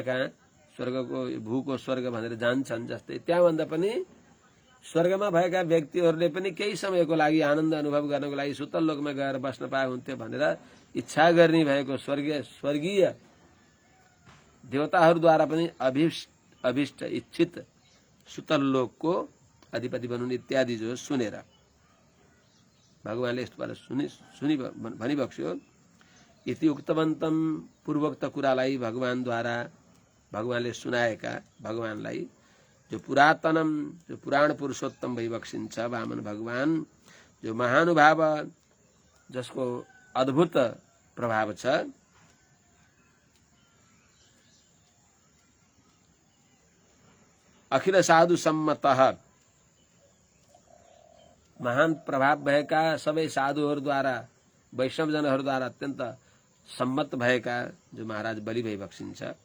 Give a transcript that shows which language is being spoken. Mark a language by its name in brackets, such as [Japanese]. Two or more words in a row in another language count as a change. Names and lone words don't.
[Nepali] कहाँ स्वर्गको भूको स्वर्ग भनेर जान्छन्, जस्तै त्यहाँभन्दा पनि स्वर्गमा भएका व्यक्तिहरूले पनि केही समयको लागि आनन्द अनुभव गर्नको लागि सुतल्लोकमा गएर बस्न पाए हुन्थ्यो भनेर इच्छा गर्ने भएको स्वर्गीय देवताहरूद्वारा पनि अभिष्ट इच्छित सुतल्लोकको अधिपति बनुन् इत्यादि जो सुनेर भगवानले यस्तोबाट सुनि भनिबक्स्यो। [Sanskrit] इति उक्तवन्तं, [Nepali] पूर्वोक्त कुरालाई भगवानद्वारा भगवानले सुनाएका, भगवानलाई जो पुरातनम, जो पुराण पुरुषोत्तम भइबक्सिन्छ वामन भगवान, जो महानुभाव जसको अद्भुत प्रभाव छ, [Sanskrit] अखिल साधु सम्मतः, [Nepali] महान प्रभाव भएका सबै साधुहरूद्वारा वैष्णवजनहरूद्वारा अत्यन्त सम्मत भएका जो महाराज बलि भइबक्सिन्छ।